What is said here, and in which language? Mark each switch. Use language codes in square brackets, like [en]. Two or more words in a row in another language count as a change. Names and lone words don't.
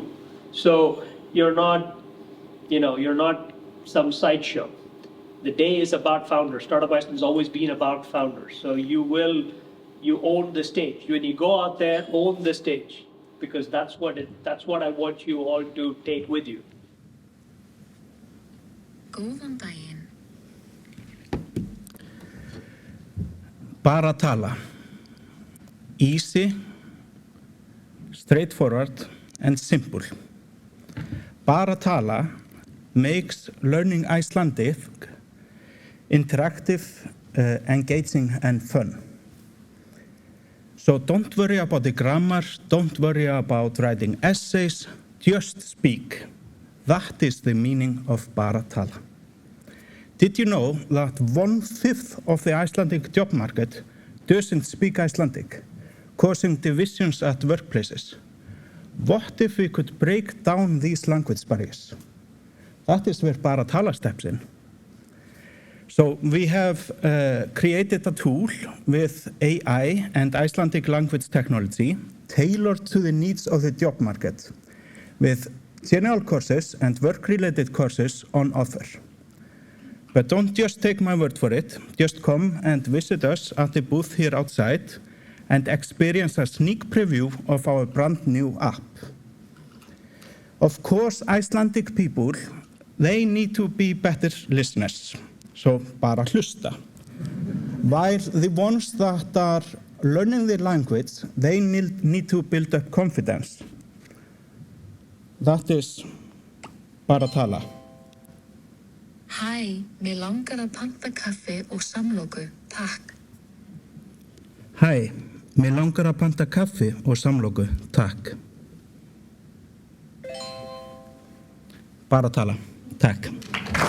[en] So you're not some sideshow. The day is about founders. Startup Iceland has always been about founders. So you own the stage. When you go out there, own the stage, because that's what I want you all to take with you. [is] Góðan daginn. [en] Bara tala. Easy, straightforward, and simple. Bara tala makes learning Icelandic interactive, engaging, and fun. So don't worry about the grammar, don't worry about writing essays, just speak. That is the meaning of bara tala. Did you know that 1/5 of the Icelandic job market doesn't speak Icelandic, causing divisions at workplaces? What if we could break down these language barriers? That is where bara tala steps in. So we have created a tool with AI and Icelandic language technology tailored to the needs of the job market, with general courses and work-related courses on offer. But don't just take my word for it. Just come and visit us at the booth here outside and experience a sneak preview of our brand new app. Of course, Icelandic people, they need to be better listeners. [is] So bara hlusta. [en] While the ones that are learning the language, they need to build up confidence. That is bara tala. [is] Hæ, mig langar að panta kaffi og samloku, takk. Hæ, mig langar að panta kaffi og samloku, takk. Bara tala, takk.